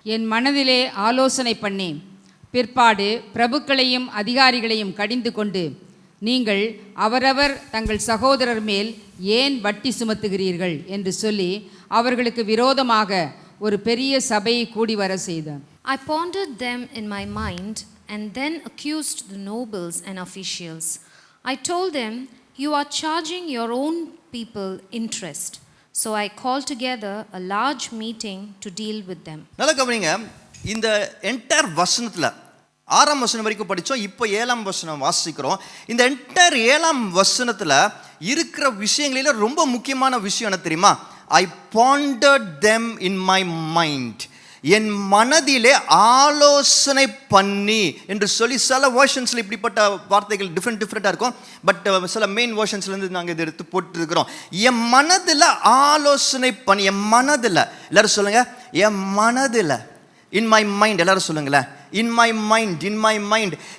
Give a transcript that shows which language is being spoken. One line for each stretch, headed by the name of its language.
Tamil: என் மனதிலே ஆலோசனை பண்ணி பிற்பாடு பிரபுக்களையும் அதிகாரிகளையும் கடிந்து கொண்டு, நீங்கள் அவரவர் தங்கள் சகோதரர் மேல் ஏன் வட்டி சுமத்துகிறீர்கள் என்று சொல்லி அவர்களுக்கு விரோதமாக ஒரு பெரிய சபையை கூடி வர செய்தார்.
English: I pondered them in my mind and then accused the nobles and officials. I told them, you are charging your own people interest. So I called together a large meeting to deal with them.
Tamil: நல்லா கவனிங்க, இந்த entire வசனத்தில் 6ஆம் வசனம் வரைக்கும் படித்தோம். இப்போ 7ஆம் வசனம் வாசிக்கிறோம். இந்த என்டையர் 7ஆம் வசனத்தில் இருக்கிற விஷயங்களில் ரொம்ப முக்கியமான விஷயம் என்ன தெரியுமா?
English: I pondered them in my mind.
Tamil: என் மனதிலே ஆலோசனை பண்ணி என்று சொல்லி சில வேர்ஷன்ஸில் இப்படிப்பட்ட வார்த்தைகள் டிஃப்ரெண்ட்டாக இருக்கும். பட் சில மெயின் வேர்ஷன்ஸ்லேருந்து நாங்கள் இதை எடுத்து போட்டுருக்கிறோம். என் மனதில் ஆலோசனை பண்ணி, என் மனதில், எல்லாரும் சொல்லுங்கள், என் மனதில்,
English: in my mind,
Tamil: எல்லாரும் சொல்லுங்களேன், in my mind, in my mind.